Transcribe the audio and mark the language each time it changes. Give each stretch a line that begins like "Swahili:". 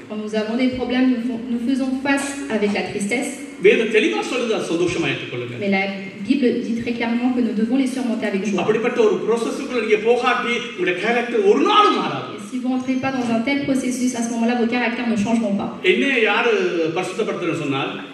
French: Quand nous avons des problèmes, nous faisons face avec la tristesse.
Tamil: வேதம் தெளிவா சொல்லுது சந்தோஷமா ஏற்றுக்கொள்ளுங்க.
French: Mais la Bible dit très clairement que nous devons les surmonter avec joie.
Tamil: அப்படிப்பட்ட ஒரு processக்குள்ள நீங்க போகாட்டி உங்க கேரக்டர் ஒரு நாளும் மாறாது.
French: Et si vous n'entrez pas dans un tel processus, à ce moment-là, vos caractères ne changeront pas.
Tamil: என்ன யாரு பரிசுத்தப்படுத்துறேன்னு சொன்னால்